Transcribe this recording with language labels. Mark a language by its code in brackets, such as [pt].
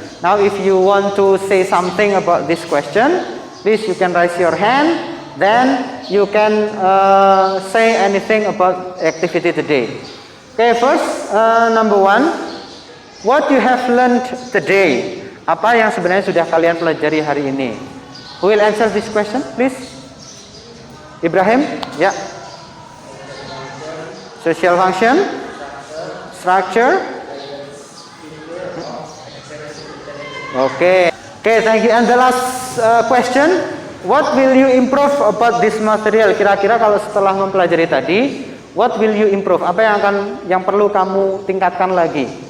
[en] Now, if you want to say something about this question, please you can raise your hand. Then you can say anything about activity today. Okay, first, number 1, what you have learned today. [id] Apa yang sebenarnya sudah kalian pelajari hari ini? [en] Who will answer this question, please? Ibrahim, ya. Social function, structure. Okay, thank you. And the last question, what will you improve about this material? [id] Kira-kira kalau setelah mempelajari tadi, [en] what will you improve? [id] Apa yang perlu kamu tingkatkan lagi?